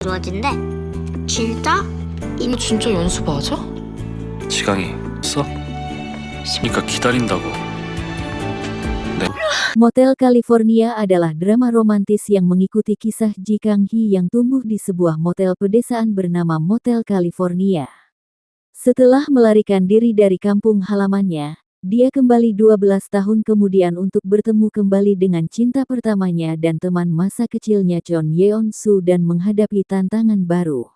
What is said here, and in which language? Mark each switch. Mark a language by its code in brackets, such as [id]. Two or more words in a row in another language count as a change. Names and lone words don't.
[ko] 이루어진대. 진짜? 너 진짜 연수 맞아? 지강이 써? 그러니까 기다린다고. [id] Motel California adalah drama romantis yang mengikuti kisah Ji Kang-hee yang tumbuh di sebuah motel pedesaan bernama Motel California. Setelah melarikan diri dari kampung halamannya, dia kembali 12 tahun kemudian untuk bertemu kembali dengan cinta pertamanya dan teman masa kecilnya Chon Yeon-soo dan menghadapi tantangan baru.